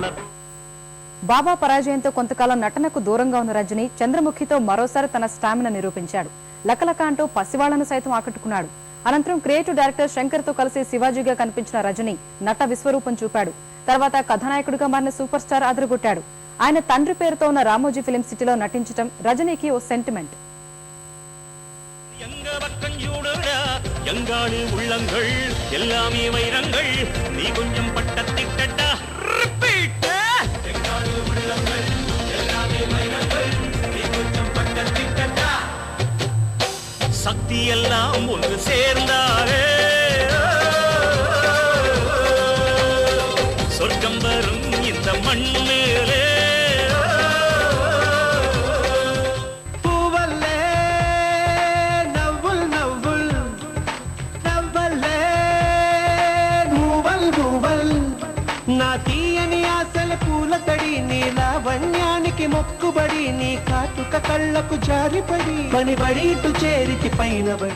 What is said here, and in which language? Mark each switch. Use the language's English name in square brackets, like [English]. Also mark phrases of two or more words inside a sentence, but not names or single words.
[Telugu] బాబా పరాజయంతో కొంతకాలం నటనకు దూరంగా ఉన్న రజనీ చంద్రముఖితో మరోసారి తన స్టామినా నిరూపించాడు. లకలక అంటూ పసివాళ్లను సైతం ఆకట్టుకున్నాడు. అనంతరం [English] creative director [Telugu] శంకర్ తో కలిసి శివాజీగా కనిపించిన రజనీ నట విశ్వరూపం చూపాడు. తర్వాత కథానాయకుడిగా మారిన [English] super star [Telugu] అదరగొట్టాడు. ఆయన తండ్రి పేరుతో ఉన్న రామోజీ ఫిలిం సిటీలో నటించడం రజనీకి ఓ సెంటిమెంట్. [Tamil] எங்காடு உள்ளங்கள் எல்லாமே வைரங்கள் நீ கொஞ்சம் பட்டத்திட்டா ரிப்பீட் எங்காடு உள்ளங்கள் எல்லாமே வைரங்கள் நீ கொஞ்சம் பட்டத்திட்டா சக்தி எல்லாம் ஒன்று சேர்ந்தாரே சொர்க்கம் வரும் இந்த மண்ணிலே [Telugu] నా తీయని ఆశల పూలతడి నీ లావణ్యానికి మొక్కుబడి నీ కాటుక కళ్ళకు జారిపడి పనిబడి ఇటు చేరికి పైనబడి.